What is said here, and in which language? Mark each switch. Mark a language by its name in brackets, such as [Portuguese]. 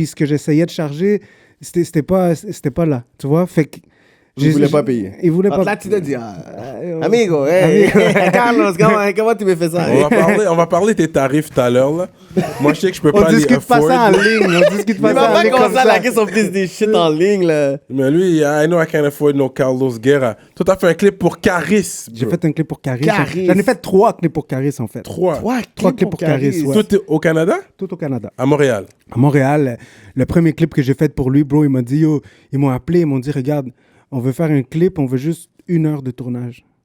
[French] Puis ce que j'essayais de charger, c'était pas là. Tu vois? Fait que il voulait pas payer. Il voulait pas. Là, tu te dis, amigo, Carlos, comment tu me fais ça? On va parler tes tarifs tout à l'heure, là. Moi, je sais que je peux pas les afford. On discute pas ça en ligne. On discute pas ça en ligne. Il va pas commencer à laquer son fils des shit en ligne, là. Mais lui, [English] I know I can't afford no Carlos Guerra. [French] Toi, t'as fait un clip pour Caris. J'ai fait un clip pour Caris. J'en ai fait 3 clips pour Caris, en fait. 3 clips pour Caris, ouais. Tout au Canada? Tout au Canada. À Montréal? À Montréal. Le premier clip que j'ai fait pour lui, bro, il m'a dit, yo, ils m'ont appelé, ils m'ont dit, regarde, on veut faire un clip, on veut juste 1 heure de tournage.